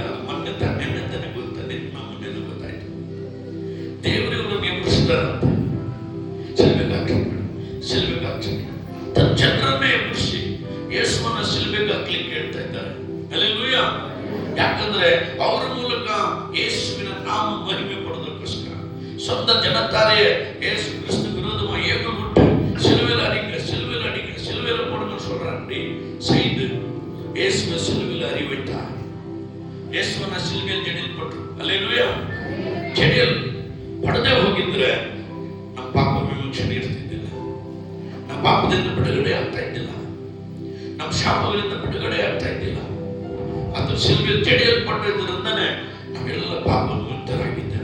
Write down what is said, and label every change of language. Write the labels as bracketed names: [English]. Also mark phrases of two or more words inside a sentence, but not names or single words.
[Kannada] ಮೊನ್ನೆ ತಾನೇ ಗೊತ್ತಾಯ್ತು. ದೇವರಿವರು ಎಬ್ಬರಿಸಿದಾರಂತ. ಸಿಲ್ಬೆಗೆ ಹಾಕ್ಸಿ ತನ್ನ ಜನರನ್ನೇ ಎಬ್ಬರಿಸಿ ಯೇಸುವನ್ನ ಸಿಲ್ಬೆಗೆ ಹಾಕ್ಲಿಕ್ಕೆ ಹೇಳ್ತಾ ಇದ್ದಾರೆ. ಹಲ್ಲೆಲೂಯಾ. ಯಾಕಂದ್ರೆ ಅವರ ಮೂಲಕ ಯೇಸುವಿನ ನಾಮ ಮಹಿಮೆ ಪಡೋದಕ್ಕೋಸ್ಕರ [Tamil] சொந்த ஜனத்தாரையே இயேசு கிறிஸ்து விரோதமாக ஏகப்பட்டு சிலுவையில் அடிங்க சிலுவையில் போடுங்கன்னு சொல்றாங்க. செய்து இயேசுவை சிலுவையில் அறி வைத்தார். [Kannada] ಯೇಸುವನ್ನ ಸಿಲುಬೆಯಲ್ಲಿ ಜಡಿಯಲ್ಪಟ್ಟರು. ಹಲ್ಲೆಲೂಯಾ. ಜಡಿಯಲ್ ಪಡದೆ ಹೋಗಿದ್ರೆ ನಮ್ಮ ಪಾಪ ವಿಮೋಚನೆ ಇರ್ತಿದ್ದಿಲ್ಲ. ನಮ್ಮ ಪಾಪದಿಂದ ಬಿಡುಗಡೆ ಆಗ್ತಾ ಇದ್ದಿಲ್ಲ. ನಮ್ಮ ಶಾಪಗಳಿಂದ ಬಿಡುಗಡೆ ಆಗ್ತಾ ಇದ್ದಿಲ್ಲ. ಅದು ಸಿಲುಬೆಯಲ್ಲಿ ಜಡಿಯಲ್ಪಟ್ಟಿದ್ದರಿಂದನೇ ನಾವೆಲ್ಲ ಪಾಪ ಮುಕ್ತರಾಗಿದ್ದೇವೆ.